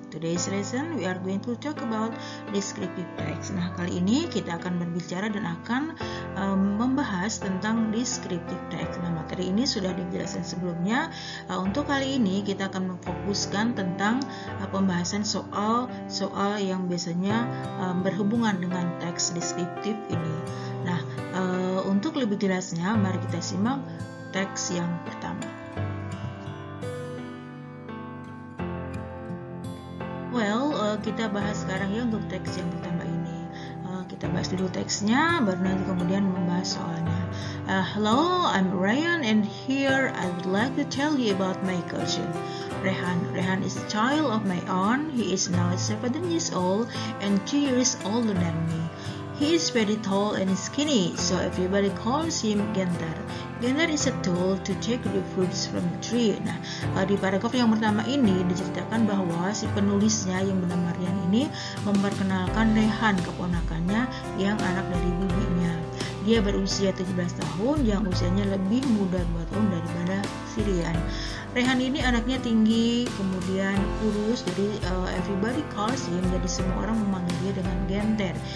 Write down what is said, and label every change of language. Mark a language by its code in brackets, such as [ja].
[en] Today's lesson we are going to talk about descriptive text. [id] Nah, kali ini kita akan berbicara dan akan membahas tentang descriptive text. Nah, materi ini sudah dijelaskan sebelumnya. Untuk kali ini kita akan memfokuskan tentang pembahasan soal yang biasanya berhubungan dengan teks deskriptif ini. Nah, untuk lebih jelasnya, mari kita simak teks yang pertama. Kita bahas sekarang ya untuk teks yang pertama ini. Kita bahas dulu teksnya, baru nanti kemudian membahas soalnya. [en] Hello, I'm Ryan and here I would like to tell you about my cousin. Rehan is a child of my aunt. He is now 17 years old and 2 years older than me. He is very tall and skinny, so everybody calls him Genter. Genter is a tool to take the fruits from the tree. [id] Nah, di paragraf yang pertama ini diceritakan bahwa si penulisnya yang bernama Ryan ini memperkenalkan Rehan, keponakannya yang anak dari bibinya. Dia berusia 17 tahun, yang usianya lebih muda 2 tahun daripada si Ryan. Rehan ini anaknya tinggi, kemudian kurus, jadi [en] everybody calls him, [id] jadi semua orang memanggil dia dengan Genter.